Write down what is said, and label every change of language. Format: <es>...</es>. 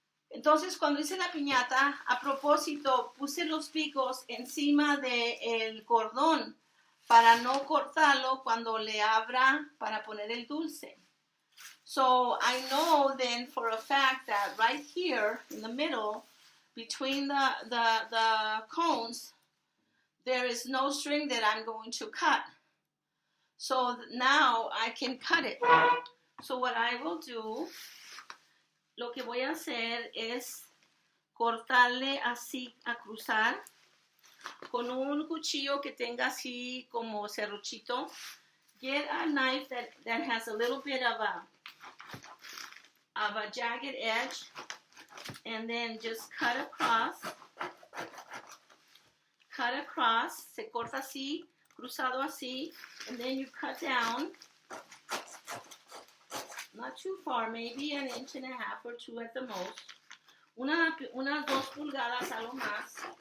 <es>Entonces, cuando hice la piñata, a propósito, puse los picos encima del cordón para no cortarlo cuando le abra para poner el dulce.</es> <en>So I know then for a fact that right here in the middle, between the cones, there is no string that I'm going to cut. So now I can cut it. So what I will do,</en> <es>lo que voy a hacer es cortarle así a cruzar con un cuchillo que tenga así como serruchito.</es> <en>Get a knife that has a little bit of a jagged edge, and then just cut across. Cut across,</en> <es>se corta así, cruzado así,</es> <en>and then you cut down, not too far, maybe 1.5 inches or 2 at the most,</en> <es>unas 2 pulgadas a lo más.</es>